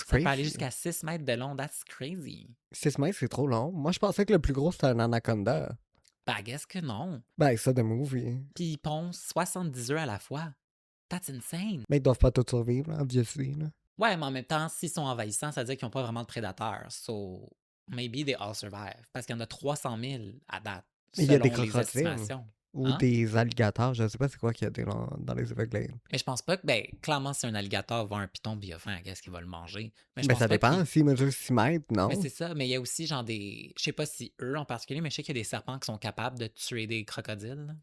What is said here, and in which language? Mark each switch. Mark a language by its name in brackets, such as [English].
[French] peut aller jusqu'à 6 mètres de long, [English] that's crazy. [French] 6 mètres, c'est trop long. Moi, je pensais que le plus gros, c'était un anaconda. Ben, I guess que non. Ben, ça, de movie. Puis ils pondent 70 œufs à la fois. [English] That's insane. [French] Mais ils doivent pas tous survivre, obviously. Là. Ouais, mais en même temps, s'ils sont envahissants, ça veut dire qu'ils n'ont pas vraiment de prédateurs. [English] So, maybe they all survive. [French] Parce qu'il y en a 300 000 à date. Il y a des crocodiles. Ou des alligators, je sais pas c'est quoi qu'il y a dans les Everglades. Mais je pense pas que, ben, clairement, si un alligator voit un python puis il a faim, qu'est-ce qu'il va le manger? Mais ça dépend, s'il mesure 6 mètres, non? Mais c'est ça, mais il y a aussi genre des... Je sais pas si eux en particulier, mais je sais qu'il y a des serpents qui sont capables de tuer des crocodiles.